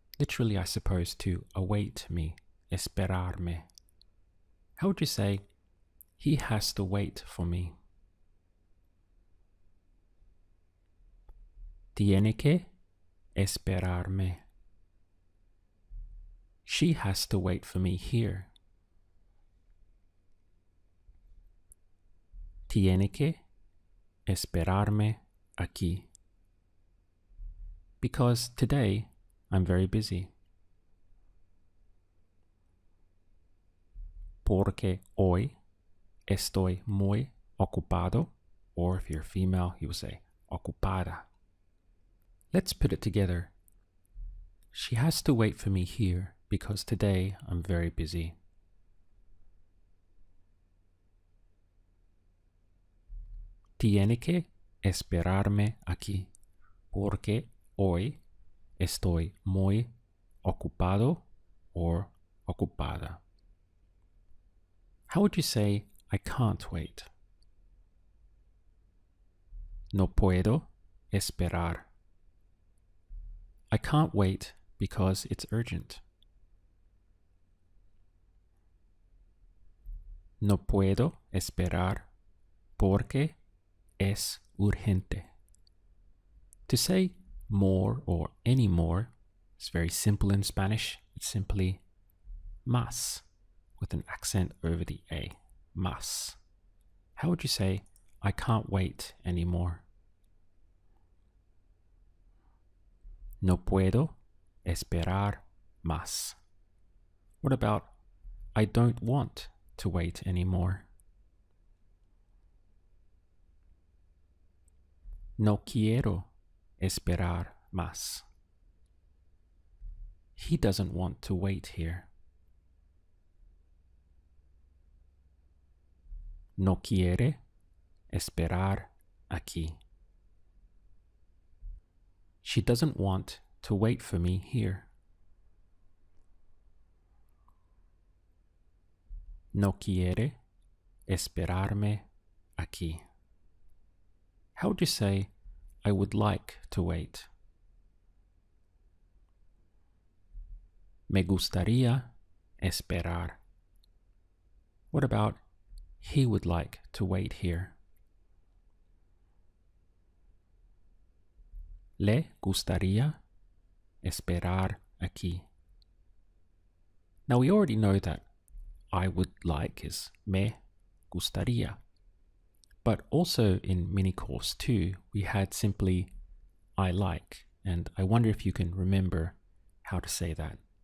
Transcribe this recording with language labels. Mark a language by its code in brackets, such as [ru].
[en] Literally, I suppose, to await me. [es] Esperarme. [en] How would you say, He has to wait for me. [es] Tiene que esperarme. [en] She has to wait for me here. [es] Tiene que esperarme aquí. [en] Because today I'm very busy. [es] Porque hoy estoy muy ocupado. [en] Or if you're female, you will say ocupada. Let's put it together. She has to wait for me here because today I'm very busy. [es] Tiene que esperarme aquí porque hoy estoy muy ocupado or ocupada. [en] How would you say I can't wait? [es] No puedo esperar. [en] I can't wait because it's urgent. [es] No puedo esperar porque es urgente. [en] To say more or any more is very simple in Spanish. It's simply más with an accent over the A. Más. How would you say I can't wait anymore? [es] No puedo esperar más. [en] What about I don't want to wait anymore? [es] No quiero esperar más. [en] He doesn't want to wait here. [es] No quiere esperar aquí. [en] She doesn't want to wait for me here. [es] No quiere esperarme aquí. [en] How would you say I would like to wait? [es] Me gustaría esperar. [en] What about he would like to wait here? [es] Le gustaría esperar aquí. [en] Now we already know that I would like is [es] me gustaría. [en] But also in mini course 2, we had simply I like, and I wonder if you can remember how to say that.